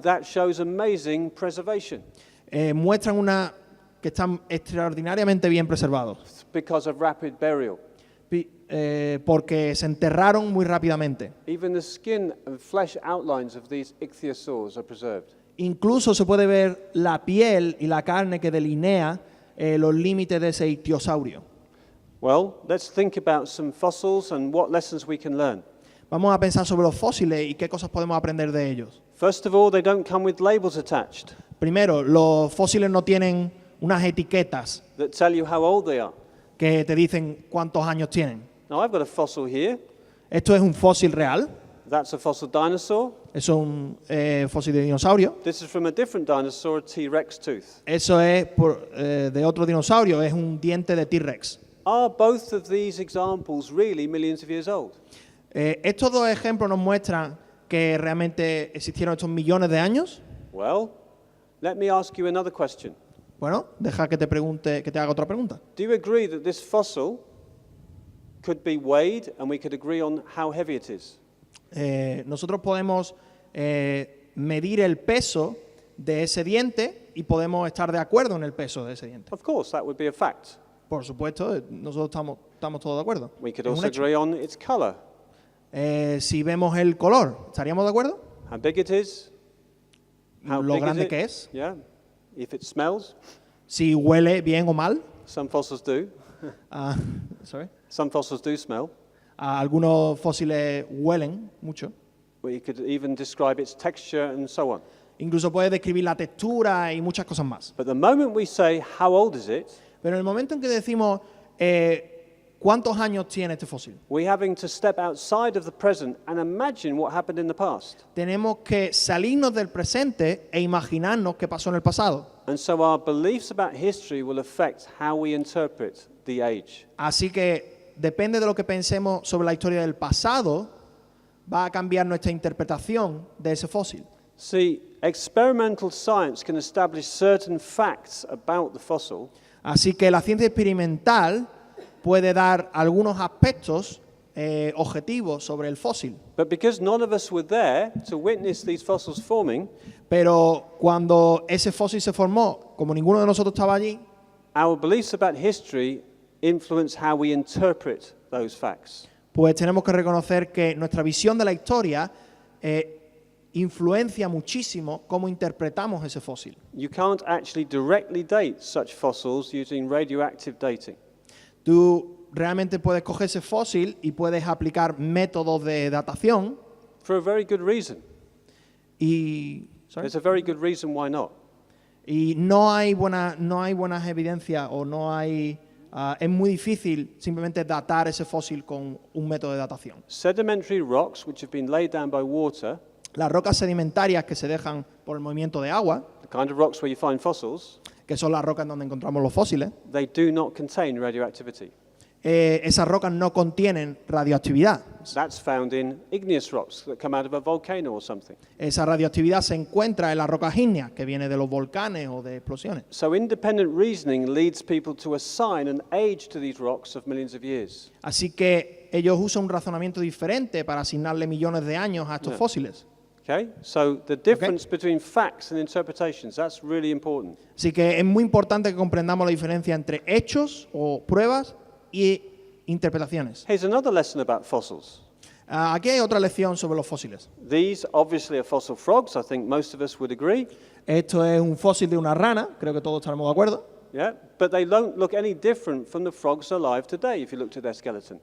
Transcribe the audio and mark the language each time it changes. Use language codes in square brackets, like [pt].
[en] That shows amazing preservation [es] Muestran que están extraordinariamente bien preservados, [en] because of rapid burial. [es] porque se enterraron muy rápidamente. [en] Even the skin and flesh outlines of these ichthyosaurs are preserved. [es] Incluso se puede ver la piel y la carne que delinea los límites de ese ictiosaurio. [en] Well, let's think about some fossils and what lessons we can learn. [es] Vamos a pensar sobre los fósiles y qué cosas podemos aprender de ellos. [en] First of all, they don't come with labels attached [es] Primero, los fósiles no tienen unas etiquetas [en] that tell you how old they are. [es] que te dicen cuántos años tienen. [en] Now, I've got a fossil here. [es] Esto es un fósil real, [en] That's a fossil dinosaur. [es] eso es un fósil de dinosaurio. [en] This is from a different dinosaur, a T-Rex tooth. [es] Eso es de otro dinosaurio, es un diente de T-Rex. [en] Are both of these examples really millions of years old? [es] Estos dos ejemplos nos muestran que realmente existieron estos millones de años. [en] Well, let me ask you another question. [es] Bueno, deja que te haga otra pregunta. [en] Do you agree that this fossil could be weighed and we could agree on how heavy it is? [es] Nosotros podemos medir el peso de ese diente y podemos estar de acuerdo en el peso de ese diente. [en] Of course, that would be a fact. [es] Por supuesto, nosotros estamos todos de acuerdo. [en] We could [es] Es un [en] also [es] hecho. [en] agree on its color, [es] Si vemos el color, ¿estaríamos de acuerdo? [en] how big it is, how [es] Lo [en] big [es] grande [en] is [es] que [en] it? [es] es. [en] Yeah. If it smells, [es] Si huele bien o mal. [en] some fossils do. Ah, sorry. Some fossils do smell. [es] Algunos fósiles huelen mucho. [en] But you could even describe its texture and so on. [es] Incluso puede describir la textura y muchas cosas más. [en] But the moment we say, how old is it, [es] Pero en el momento en que decimos cuántos años tiene este fósil, [en] we're having to step outside of the present and imagine what happened in the past. [es] tenemos que salirnos del presente e imaginarnos qué pasó en el pasado. [en] And so our beliefs about history will affect how we interpret the age. [es] Así que depende de lo que pensemos sobre la historia del pasado, va a cambiar nuestra interpretación de ese fósil. [en] See, experimental science can establish certain facts about the fossil, [es] Así que la ciencia experimental puede dar algunos aspectos objetivos sobre el fósil. [en] but because none of us were there to witness these fossils forming, [es] Pero cuando ese fósil se formó, como ninguno de nosotros estaba allí, [en] our beliefs about history influence how we interpret those facts. [es] pues tenemos que reconocer que nuestra visión de la historia influencia muchísimo cómo interpretamos ese fósil. [en] You can't actually directly date such fossils using radioactive dating. [es] Tú realmente puedes coger ese fósil y puedes aplicar métodos de datación [en] For a very good reason. [es] y, [en] There's a very good reason why not. [es] y no hay buenas evidencias o no hay es muy difícil simplemente datar ese fósil con un método de datación. [en] Sedimentary rocks, which have been laid down by water, [es] Las rocas sedimentarias que se dejan por el movimiento de agua, [en] the kind of rocks where you find fossils, [es] que son las rocas donde encontramos los fósiles, [en] they do not contain radioactivity. [es] esas rocas no contienen radioactividad. [en] That's found in igneous rocks that come out of a volcano or something. [es] Esa radioactividad se encuentra en las rocas ígneas, que viene de los volcanes o de explosiones. [en] So independent reasoning leads people to assign an age to these rocks of millions of years. [es] Así que ellos usan un razonamiento diferente para asignarle millones de años a estos [en] Yeah. [es] fósiles. [en] Okay? So the difference between facts and interpretations, that's really important. [es] Así que es muy importante que comprendamos la diferencia entre hechos o pruebas y interpretaciones. [en] Here's another lesson about fossils. [es] Aquí hay otra lección sobre los fósiles. [en] These obviously are fossil frogs, I think most of us would agree. [es] Esto es un fósil de una rana, creo que todos estaremos de acuerdo. [en] Yeah, but they don't look any different from the frogs alive today if you looked at their skeleton.